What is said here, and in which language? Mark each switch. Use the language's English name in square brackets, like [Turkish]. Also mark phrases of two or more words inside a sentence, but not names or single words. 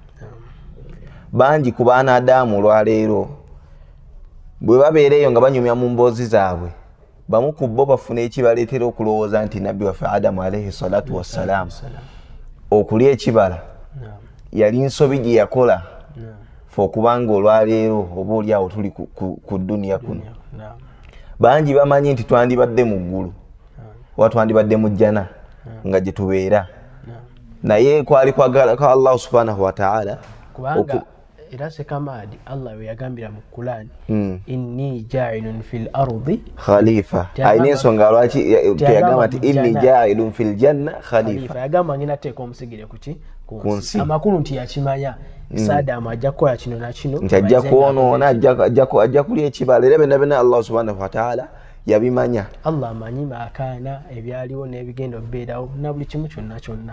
[Ganda] Bangi ku baana Adamu olwaleero bwe babeereyo nga banyumya mu mboozi zaabwe bamu ku bo bafuna ekibaleetera okulowooza nti nabbi waffe Adamu [Arabic] عليه الصلاة والسلام [Ganda] okulya ekibala yali nsobi gye yakola fe okubanga olwaleero oba oliawo tuli ku dduniya kuno. Bangi bamanyi nti twandibadde mu ggulu oba twandibadde mu jjana nga gye tubeera naye kwali kwagala kwa Allah [Arabic] سبحانه وتعالى [Ganda] kubanga era sekamadi Allah we yagambira mu Qur'an [Arabic] إني جاعل في الأرض [Ganda] khalifa. Ayina ensonga lwaki yagamba nti [Arabic] إني جاعل في الجنة خليفة. [Ganda] Yagamba ngina teeka omusigire kuki kunsi amakulu nti yakimanya Adamu ajja kukola kino na kino nti ajja kwonoona ajja kulya ekibala era byonna Allah [Arabic] سبحانه وتعالى [Ganda] yabimanya. Allah amanyi maakaana ebyaliwo n'ebigenda obbeerawo na buli kimu kyonna